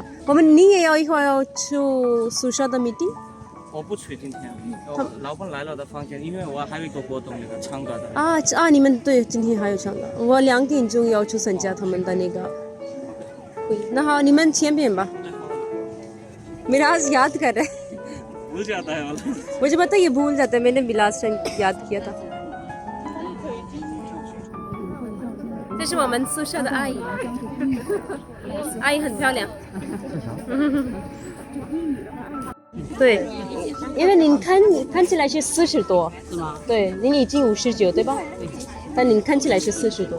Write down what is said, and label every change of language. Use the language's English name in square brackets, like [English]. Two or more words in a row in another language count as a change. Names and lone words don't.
[Chinese] 你也要一会儿要去宿舍的 meeting。我不去今天，老板来了的房间，因为我还有一个活动，那个唱歌的。你们对，今天还有唱歌。我2点钟要去参加他们的那个会。那好，你们前边吧。 [Hindi] मिराज याद कर रहा है। भूल जाता है वाला। मुझे पता है ये भूल जाता है, मैंने भी [English] last time [Hindi] याद किया था। [Chinese] 这是我们宿舍的阿姨，阿姨很漂亮。对，因为您看起来是40多，是吗？对，您已经59对吧？对。但您看起来是40多。